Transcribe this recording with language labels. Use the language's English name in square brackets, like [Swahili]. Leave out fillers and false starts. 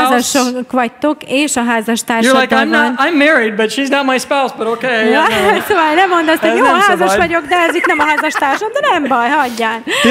[Hungarian] ha házasok vagytok, és a házastársaddal [English] you're like, I'm married, but she's not my spouse, but okay. [Hungarian] Ja, szóval nem mondd azt, hogy jó, házas vagyok, de ez itt nem a házastársam, de nem baj, hagyján.